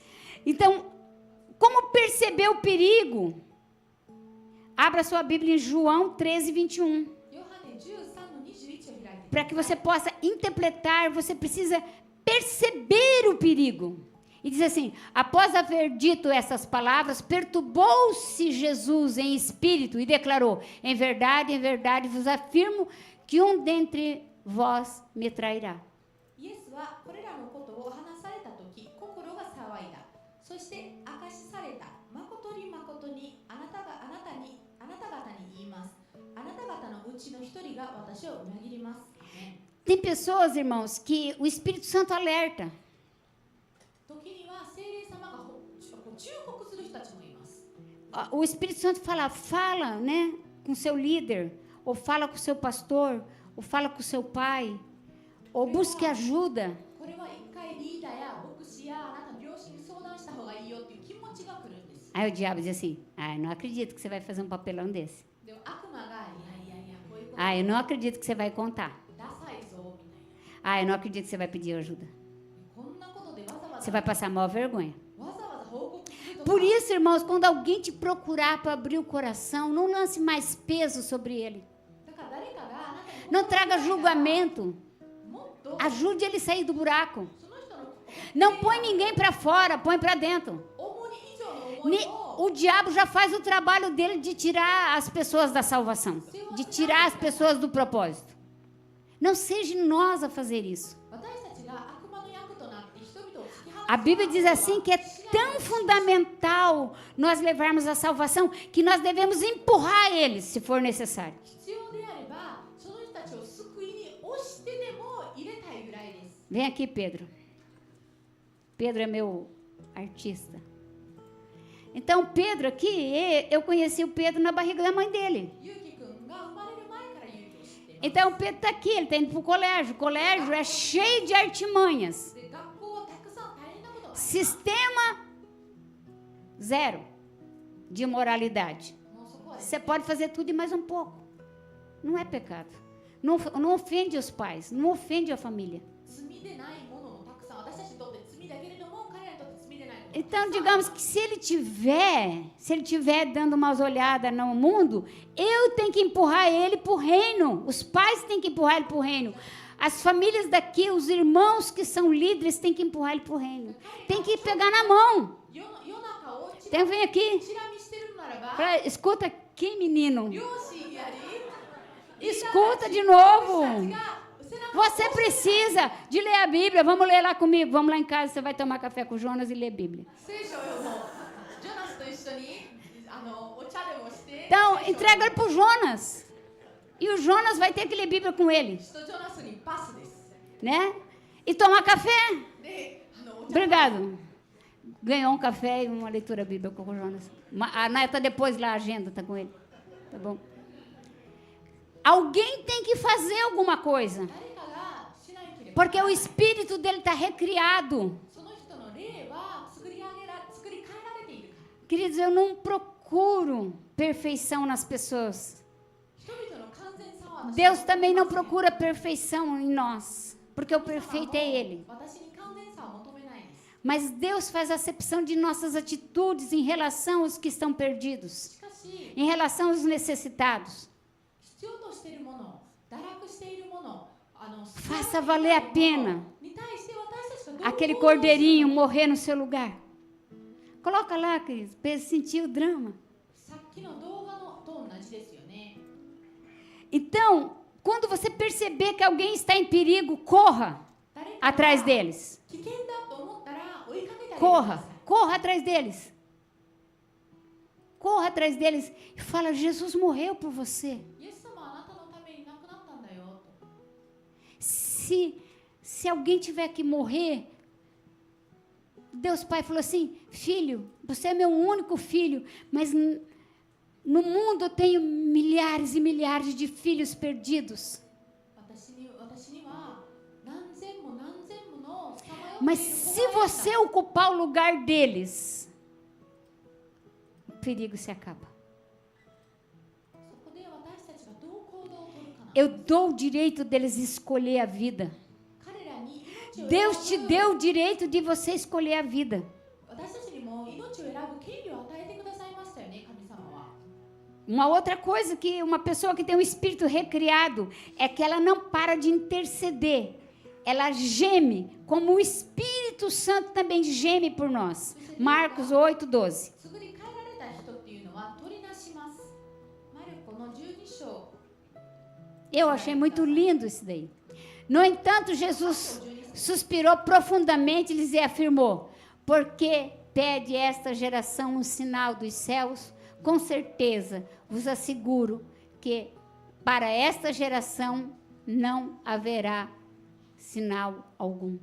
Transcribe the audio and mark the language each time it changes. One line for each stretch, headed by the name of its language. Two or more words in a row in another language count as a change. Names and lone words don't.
Portuguese: Então, como perceber o perigo? Abra sua Bíblia em João 13, 21.
Japanese: ヨハネ13の21を開いて。
Portuguese: Para que você possa interpretar, você precisa perceber o perigo. E diz assim, após haver dito essas palavras, perturbou-se Jesus em espírito e declarou, em verdade vos afirmo que um dentre vós me trairá.
Japanese: イエスはこれらのことを話されたとき、心が騒いだ。そして明かしされた。誠に誠にちの一人が私を裏切ります。
Portuguese: Tem pessoas, irmãos, que o Espírito Santo alerta.
Japanese: 時には聖霊様が忠告する人たちもいます。
Portuguese: O Espírito Santo fala, né, com seu líder, ou fala com seu pastor, ou fala com seu pai, ou busque ajuda.
Japanese: これは一回リーダーや牧師やあなたの両親に相談した方がいいよっていう気持ちが来るんです。
Portuguese: Aí o diabo diz assim: ah, eu não acredito que você vai fazer um papelão desse.
Japanese: でも悪魔がいやこういうこと
Portuguese: Ah, eu não acredito que você vai contar.
Japanese: ダサいぞみたいな。
Portuguese: Ah, eu não acredito que você vai pedir ajuda.
Japanese: こんなことでわざわ
Portuguese: Você
Japanese: ざ
Portuguese: vai passar maior vergonha.
Japanese: わざわざ報告するとか。
Portuguese: Por isso, irmãos, quando alguém te procurar para abrir o coração, não lance mais peso sobre ele.
Japanese: だから誰かがあなたに
Portuguese: Não traga julgamento.
Japanese: もっと
Portuguese: Ajude ele a sair do buraco.
Japanese: その人の
Portuguese: Não põe ninguém para fora, põe para dentro.
Japanese: 重荷以上の思いを
Portuguese: O diabo já faz o trabalho dele de tirar as pessoas da salvação, de tirar as pessoas do propósito. Não seja nós a fazer isso.
Japanese: 私たちが悪魔の役となって人々を突き放す
Portuguese: A Bíblia diz assim que é tão fundamental nós levarmos a salvação que nós devemos empurrar eles, se for necessário.
Japanese: 必要であればその人たちを救いに押してでも入れたいぐらいです。
Portuguese: Vem aqui, Pedro. Pedro é meu artista. Então, Pedro aqui, eu conheci o Pedro na barriga da mãe dele.
Japanese: ゆうきくんが生まれる前からゆうきを知っています。
Portuguese: Então, o Pedro está aqui, ele está indo para o colégio. O colégio é cheio de artimanhas.
Japanese: で学校はたくさん大変なことがあります。
Portuguese: Sistema zero de moralidade.
Japanese: もうそこはです
Portuguese: Você pode fazer tudo e mais um pouco. Não é pecado. Não ofende os pais, não ofende a família.
Japanese: 罪でないものもたくさん私たちにとって罪だけれども彼らにとって罪でないことも
Portuguese: Então, digamos que se ele tiver dando umas olhadas no mundo, eu tenho que empurrar ele para o reino. Os pais têm que empurrar ele para o reino. As famílias daqui, os irmãos que são líderes, têm que empurrar ele para o reino. Tem que pegar na mão.
Japanese: 世中をチ
Portuguese: Então, vem aqui.
Japanese: ラ見してるのならば
Portuguese: Escuta aqui, menino.
Japanese: 両親やり
Portuguese: Escuta de novo.
Japanese: 私たちが背中を
Portuguese: Você precisa de ler a Bíblia. Vamos ler lá comigo. Vamos lá em casa. Você vai tomar café com o Jonas e ler a Bíblia.
Japanese: 聖書を読もう。ジョナスと一緒にお茶でもして、
Portuguese: Então, entrega ele para o Jonas. E o Jonas vai ter que ler Bíblia com ele,
Japanese: とジョナスにパスです。
Portuguese: né? E tomar café.
Japanese: で、お茶
Portuguese: Obrigado. Ganhou um café e uma leitura bíblica com o Jonas. A Naya depois lá, a agenda está com ele. Tá bom? Alguém tem que fazer alguma coisa.
Japanese: 誰かがしないければ、
Portuguese: Porque o espírito dele está recriado.
Japanese: その人の霊は作り変えられているから。
Portuguese: Queridos, eu não procuro perfeição nas pessoas.
Japanese: 人々の完全さは私
Portuguese: Deus também não procura perfeição em nós. Porque o perfeito é Ele.
Japanese: 私に完全さは求めないです。
Portuguese: Mas Deus faz acepção de nossas atitudes em relação aos que estão perdidos.
Japanese: しかし、
Portuguese: Em relação aos necessitados.
Japanese: 必要としているもの、堕落しているもの、
Portuguese: Faça valer a pena
Japanese: に対して私たちがどう
Portuguese: aquele
Japanese: 行動する
Portuguese: cordeirinho morrer no seu lugar. Coloca lá, queridos, para ele sentir o drama.
Japanese: さっきの動画のと同じですよね。
Portuguese: Então, quando você perceber que alguém está em perigo, corra
Japanese: 誰かが
Portuguese: atrás deles.
Japanese: 危険だと思ったら追いかけてあげてくだ
Portuguese: Corra,
Japanese: さい。
Portuguese: corra atrás deles. Corra atrás deles e fala: Jesus morreu por você.
Japanese: イエス様はあなたのために亡くなったんだよと。
Portuguese: Se alguém tiver que morrer, Deus Pai falou assim: filho, você é meu único filho, mas no mundo eu tenho milhares e milhares de filhos perdidos.
Japanese: 私には何千も何千ものさまよっている
Portuguese: Mas
Japanese: 子
Portuguese: se
Japanese: がいるんだ
Portuguese: você ocupar o lugar deles, o perigo se acaba.
Japanese: そこで私たちがどう行動を取るかな。
Portuguese: Eu dou o direito deles escolher a vida.
Japanese: 彼らに命を
Portuguese: Deus
Japanese: 選
Portuguese: te
Japanese: ぶ
Portuguese: deu o direito de você escolher a vida.
Japanese: 私たちにも命を選ぶ権利を与えてくださいましたよね、神様は。
Portuguese: Uma outra coisa que uma pessoa que tem um espírito recriado é que ela não para de interceder. Ela geme, como o Espírito Santo também geme por nós. Marcos 8:12.
Japanese: 作り変えられた人っていうのは取りなします。マルコの12章。
Portuguese: Eu achei muito lindo isso daí. No entanto, Jesus suspirou profundamente e lhes afirmou: porque pede esta geração um sinal dos céus, com certeza vos asseguro que para esta geração não haverá sinal algum.